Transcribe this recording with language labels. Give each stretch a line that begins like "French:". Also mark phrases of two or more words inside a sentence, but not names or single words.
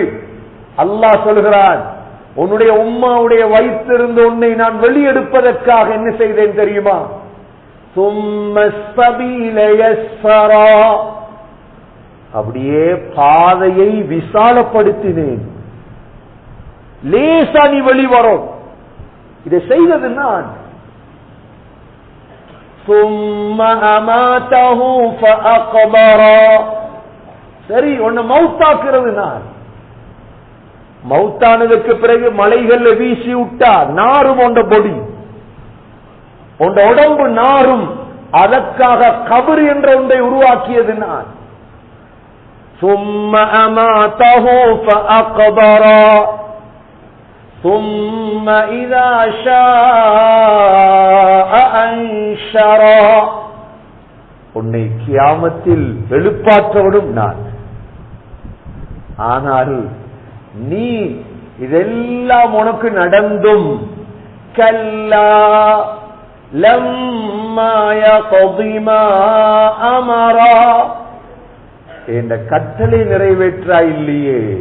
Tamil: அல்லாஹ் சொல்கிறான், உன்னுடைய உம்மாவுடைய வயிற்றிலிருந்து உன்னை நான் வெளியெடுப்பதற்காக என்ன செய்தேன் தெரியுமா? அப்படியே பாதையை விசாலப்படுத்தினேன். லேசா நீ வெளிவரும். இதை செய்தது நான்.
Arabic: ثم أماته فأقبره.
Tamil: சரி, உன்னை மௌத்தாக்குறது நான். மௌத்தானதுக்கு பிறகு மலைகள்ல வீசி விட்டா நாரும் உண்ட பொடி, உண்ட உடம்பு நாரும். அதற்காக கபர் என்ற ஒன்றை உருவாக்கியது நான்.
Arabic: ثم أماته فأقبره ثم إذا شاء أنشره.
Tamil: உன்னை கியாமத்தில் எழுப்பாற்றவிடும் நான். ஆனால் நீ இதெல்லாம் உனக்கு நடந்தும்
Arabic: كلا لما يقض ما أمره,
Tamil: என்ற கட்டளை நிறைவேற்றாய் இல்லையே.